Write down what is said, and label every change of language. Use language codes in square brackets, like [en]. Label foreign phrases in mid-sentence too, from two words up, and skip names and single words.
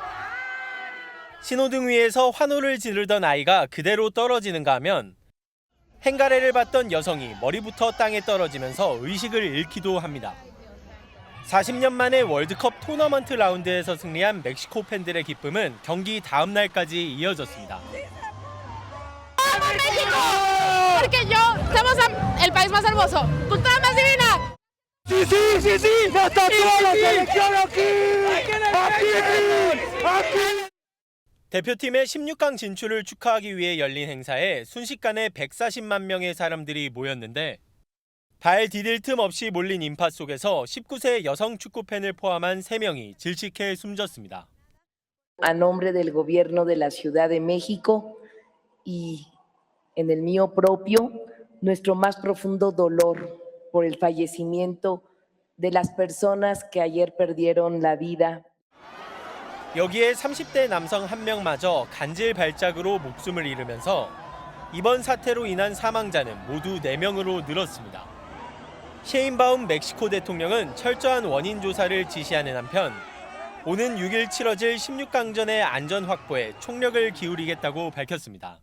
[ko] 신호등 위에서 환호를 지르던 아이가 그대로 떨어지는가 하면 행가래를 받던 여성이 머리부터 땅에 떨어지면서 의식을 잃기도 합니다. 40년 만에 월드컵 토너먼트 라운드에서 승리한 멕시코 팬들의 기쁨은 경기 다음 날까지 이어졌습니다. [es] Porque yo somos el país más hermoso, cultura más divina. Sí, sí, sí, sí, no está toda la selección aquí. [ko] 대표팀의 16강 진출을 축하하기 위해 열린 행사에 순식간에 140만 명의 사람들이 모였는데 발 디딜 틈 없이 몰린 인파 속에서 19세 여성 축구팬을 포함한 3명이 질식해 숨졌습니다. [es] A nombre del gobierno de la Ciudad de México y en el mío propio, nuestro más profundo dolor por el fallecimiento de las personas que ayer perdieron la vida. [ko] 여기에 30대 남성 1명마저 간질 발작으로 목숨을 잃으면서 이번 사태로 인한 사망자는 모두 4명으로 늘었습니다. 셰인바움 멕시코 대통령은 철저한 원인 조사를 지시하는 한편 오는 6일 치러질 16강전의 안전 확보에 총력을 기울이겠다고 밝혔습니다.